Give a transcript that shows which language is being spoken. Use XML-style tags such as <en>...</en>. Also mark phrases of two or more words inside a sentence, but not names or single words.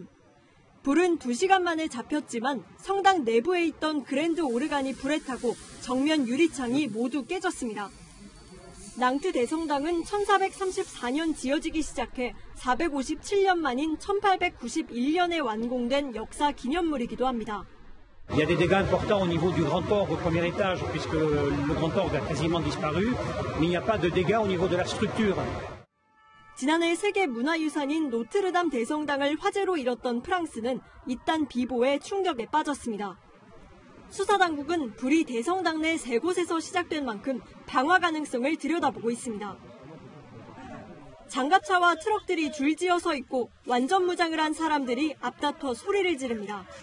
<ko>불은 2시간 만에 잡혔지만 성당 내부에 있던 그랜드 오르간이 불에 타고 정면 유리창이 모두 깨졌습니다. 낭트 대성당은 1434년 지어지기 시작해 457년 만인 1891년에 완공된 역사 기념물이기도 합니다.</ko> <fr>Il y a des dégâts importants au niveau du grand port au premier étage puisque le grand port a quasiment disparu, mais il n'y a pas de dégâts au niveau de la structure.</fr> <ko>지난해 세계 문화유산인 노트르담 대성당을 화재로 잃었던 프랑스는 이딴 비보에 충격에 빠졌습니다. 수사당국은 불이 대성당 내 3곳에서 시작된 만큼 방화 가능성을 들여다보고 있습니다. 장갑차와 트럭들이 줄지어 서 있고 완전 무장을 한 사람들이 앞다퉈 소리를 지릅니다.</ko>